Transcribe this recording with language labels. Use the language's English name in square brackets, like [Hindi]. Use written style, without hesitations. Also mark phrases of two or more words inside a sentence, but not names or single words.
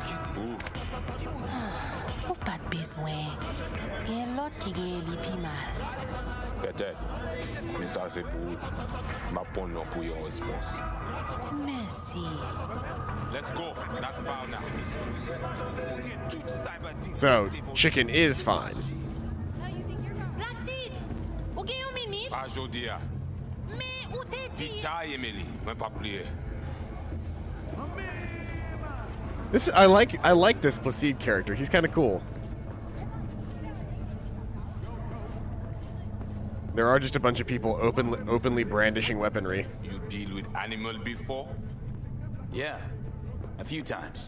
[English] Merci. Let's go. That's foul now. So, chicken is fine. [Haitian Creole] Placide, ou gen yon minute? Pas jodi a. Mais ou te di? Vita, Emily. Mwen pa plié. [English] This I like this Placide character. He's kind of cool. There are just a bunch of people openly brandishing weaponry. You deal with animal before? Yeah, a few times.